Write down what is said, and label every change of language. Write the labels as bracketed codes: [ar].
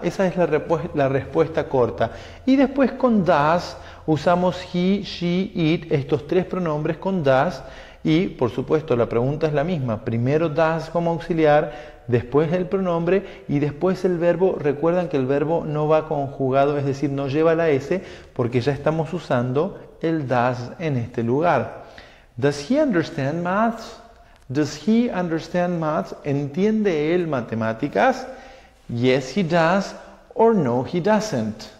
[es] Esa es la respuesta corta. Y después con does usamos he, she, it, estos tres pronombres con does. Y por supuesto la pregunta es la misma. Primero does como auxiliar, después el pronombre y después el verbo. Recuerdan que el verbo no va conjugado, es decir, no lleva la S porque ya estamos usando el does en este lugar. [en] Does he understand maths? Does he understand maths? [es] ¿Entiende él matemáticas? [en] Yes, he does, or no, he doesn't.